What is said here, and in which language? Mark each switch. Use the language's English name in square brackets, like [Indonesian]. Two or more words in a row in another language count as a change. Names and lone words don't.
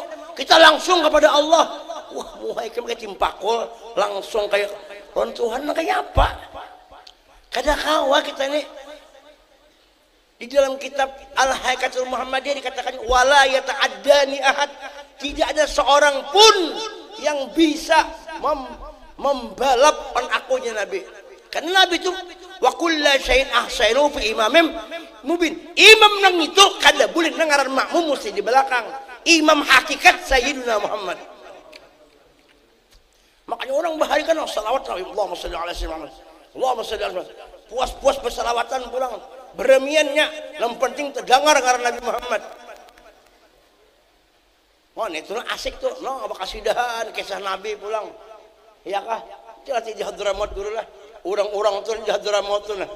[Banjar] Kita langsung kepada Allah. Wah, muhai kayak timpakul, langsung kayak lawan Tuhan, kayak apa? Kada kawa kita ini. Di dalam kitab Al-Haikatul Muhammadiyah dikatakan [Arabic] ولا يتعداني أحد, [Banjar] tidak ada seorang pun yang bisa membalap akunya Nabi. Karena Nabi itu [Arabic] وكل شيء أحسن في إمام مبين. [Banjar] Imam nang itu kada boleh nangaran makmum mesti di belakang. Imam hakikat Sayyidina Muhammad. Makanya orang bahari kan salawat [Arabic] اللهم صل على سيدنا محمد. اللهم صل على سيدنا. [Banjar] Puas-puas bersalawatan pulang. Beremiannya yang penting terdengar karena Nabi Muhammad. Wah, itu asik tuh. No, apa kasidahan kisah Nabi pulang. Iya kah? Jelas di Hadramaut dulu lah. Orang-orang tuh di Hadramaut tuh nah.